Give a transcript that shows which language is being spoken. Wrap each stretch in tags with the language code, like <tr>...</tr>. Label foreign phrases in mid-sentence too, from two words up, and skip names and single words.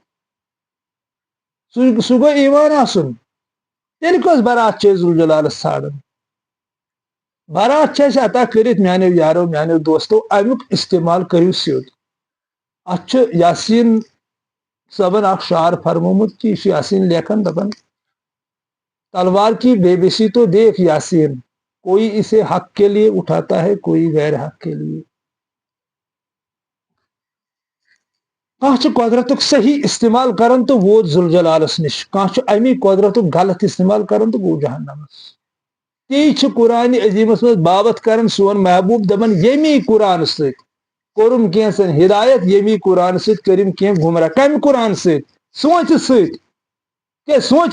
<ks>سُہ گوٚو ایٖمان آسُن تیٚلہِ کۄس برات چھِ أسۍ ذوالجلالس ژھانڈان برات چھِ اَسہِ عطا کٔرِتھ میانیو یارو میانیو دوستو امیُک استعمال کٔرِو سیوٚد اتھ چھُ یاسیٖن صٲبن اکھ شعر فرمومُت کہِ یہِ چھُ یاسیٖن لیکھان دپان</ks> <ur>تلوار کی بے بسی تو دیکھ یاسین کوئی اسے حق کے لیے</ur> <ks>اٹھاتا ہے کوئی غیر حق کے لیے کانٛہہ چھُ قۄدرتُک صحیح استعمال کران تہٕ ووت ذوالجلالس نِش کانٛہہ چھُ امی قۄدرتُک غلط استعمال کران تہٕ گوٚو جہنمس تی چھُ قرآنِ عظیٖمس منٛز بابت کران سون محبوب دپان ییٚمی قرآنہٕ سۭتۍ کوٚرُم کینٛژن ہدایت ییٚمی قرآنہٕ سۭتۍ کٔرِم کینٛہہ گمراہ کمہِ قرآن سۭتۍ سونٛچہِ سۭتۍ کیٛازِ سونٛچی</ks>